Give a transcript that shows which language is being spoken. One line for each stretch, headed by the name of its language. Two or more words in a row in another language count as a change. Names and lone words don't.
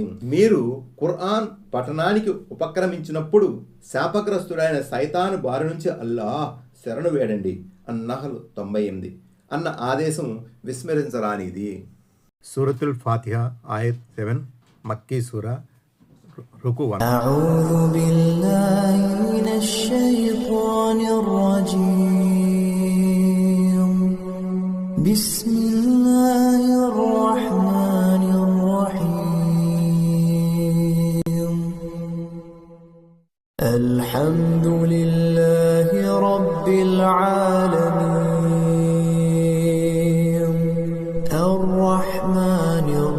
Telugu: మీరు ఖురాన్ పఠనానికి ఉపక్రమించినప్పుడు శాపగ్రస్తుడైన సైతాను బారి నుంచి అల్లాహ్ శరణు వేడండి. అన్నహల్ 98 అన్న ఆదేశం విస్మరించరానిది. సూరతుల్ ఫాతిహా ఆయత్ 7 మక్కీ సూరా రుకు 1.
Arabic: أعوذ بالله من الشيطان الرجيم بسم الله الرحمن الرحيم الحمد لله رب العالمين الرحمن